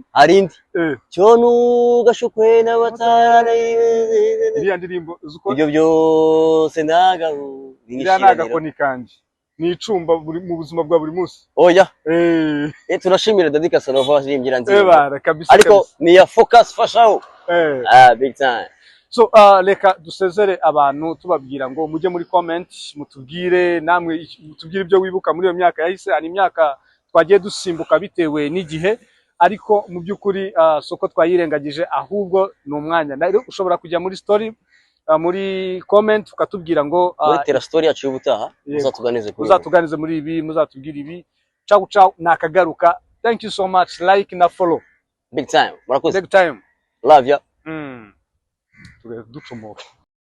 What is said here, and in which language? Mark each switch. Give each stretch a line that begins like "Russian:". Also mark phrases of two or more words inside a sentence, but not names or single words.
Kinyarwanda: arindi cyo nugashukwe n'abatara iriya ndirimbo ibyo byose nagakoni kanje ni icumba mu buzima bwa buri munsi oya turashimira Daddy Casanova waririmbyira nziza ariko ni ya focus fashaho big time so reka dusezere abantu tubabwira ngo mujye muri comment mutubwire namwe mutubwire ibyo wibuka muri iyo myaka yahise ari imyaka twagiye dusimbuka bitewe n'igihe ariko mu byukuri soko twayirengagije ahubwo ni umwanya rero ushobora kujya muri story muri comment ukatubwira ngo muri Tera Story yacu y'ubutaha muzatuganize muri ibi muzatubwira ibi ciao nakagaruka thank you so much like na follow
English: big time murakoze big time love ya
Kinyarwanda: ducumura